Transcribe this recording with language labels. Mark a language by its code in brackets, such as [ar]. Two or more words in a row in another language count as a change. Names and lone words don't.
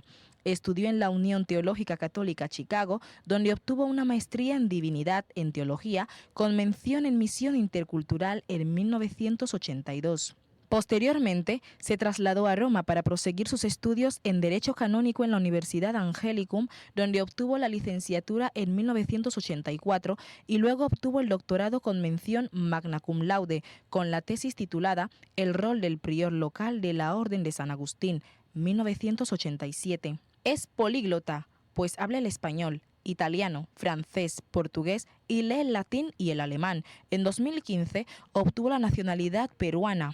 [es] Estudió en la Unión Teológica Católica Chicago, donde obtuvo una maestría en Divinidad en Teología con mención en Misión Intercultural en 1982. Posteriormente, se trasladó a Roma para proseguir sus estudios en Derecho Canónico en la Universidad Angelicum, donde obtuvo la licenciatura en 1984 y luego obtuvo el doctorado con mención [la] magna cum laude, [es] con la tesis titulada El rol del prior local de la Orden de San Agustín, 1987. Es políglota, pues habla el español, italiano, francés, portugués y lee el latín y el alemán. En 2015 obtuvo la nacionalidad peruana.